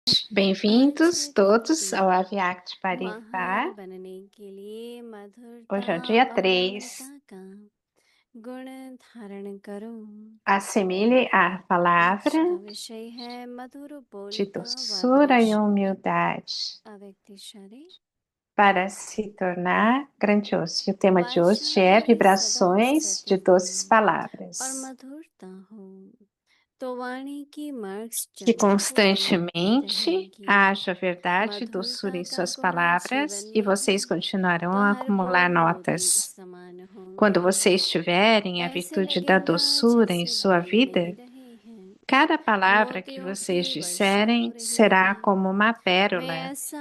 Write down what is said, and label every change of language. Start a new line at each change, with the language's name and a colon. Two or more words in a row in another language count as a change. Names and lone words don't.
Portuguese: Bem-vindos todos ao Aviact Paribas.
Hindi: बनने के लिए मधुरता
Portuguese: Hoje é o dia
Hindi: और 3. ममता का गुण धारण करो।
Portuguese: Assimile a
Hindi: आज
Portuguese: palavra
Hindi: का विषय है मधुर बोल
Portuguese: de
Hindi: का
Portuguese: doçura e
Hindi: वाइब्रेशन
Portuguese: humildade
Hindi: अव्यक्तिशाली।
Portuguese: para se tornar grandioso. E o tema de hoje
Hindi: वाचन
Portuguese: é
Hindi: में सदा
Portuguese: vibrações de
Hindi: सत्य
Portuguese: doces palavras.
Hindi: और मधुरता हो तो वाणी की मार्क्स
Portuguese: Que
Hindi: चमकती
Portuguese: constantemente
Hindi: रहेंगी।
Portuguese: haja verdade e doçura em suas palavras e vocês continuarão a acumular notas. Quando vocês tiverem a virtude da doçura em sua vida, cada palavra que vocês disserem será como uma pérola.